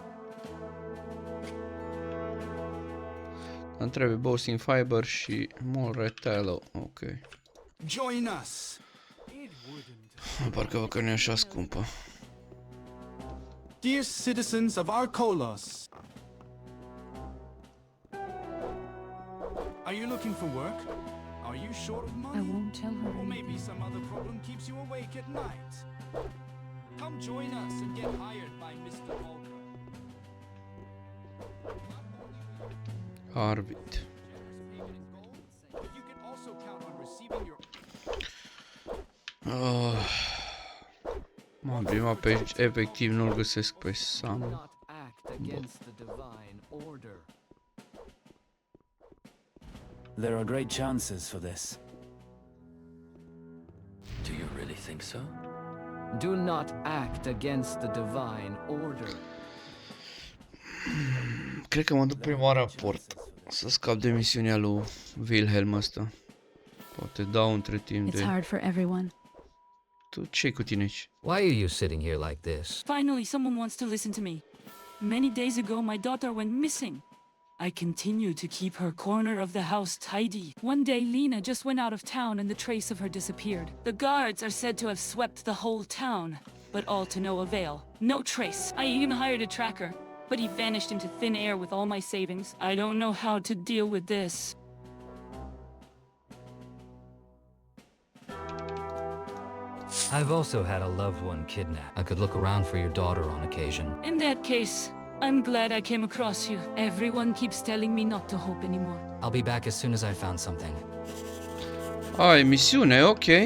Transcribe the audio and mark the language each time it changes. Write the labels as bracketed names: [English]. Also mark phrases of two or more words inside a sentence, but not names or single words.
[Romanian] Îmi trebuie [English] boasting fiber [Romanian] și [English] more tallow. [Romanian] Ok. [English] join us. [Romanian] Parcă văd că nu e așa scumpă. [English] Dear citizens of Archolos, are you looking for work? Are you short of I money? won't tell her Or maybe anything. some other problem keeps you awake at night? Come join us and get hired by Mr. Volker. Arvid. You can also count on receiving your Oh. [Romanian] M-am primat pe efectiv, nu-l găsesc pe Sam. [English] Not act against the divine order. There are great chances for this. Do you really think so? Do not act against the divine order. [Romanian] Cred că mă duc prima raport. Să scap de misiunea lui Wilhelm ăsta. Poate dau între timp [English] It's [Romanian] de... [English] hard for everyone. [Romanian] Tu ce-i cu tine aici? [English] Why are you sitting here like this? Finally, someone wants to listen to me. Many days ago, my daughter went missing. I continue to keep her corner of the house tidy. One day, Lena just went out of town and the trace of her disappeared. The guards are said to have swept the whole town, but all to no avail. No trace. I even hired a tracker, but he vanished into thin air with all my savings. I don't know how to deal with this. I've also had a loved one kidnapped. I could look around for your daughter on occasion. In that case, I'm glad I came across you. Everyone keeps telling me not to hope anymore. I'll be back as soon as I found something. [Romanian] Ai, misiune, ok.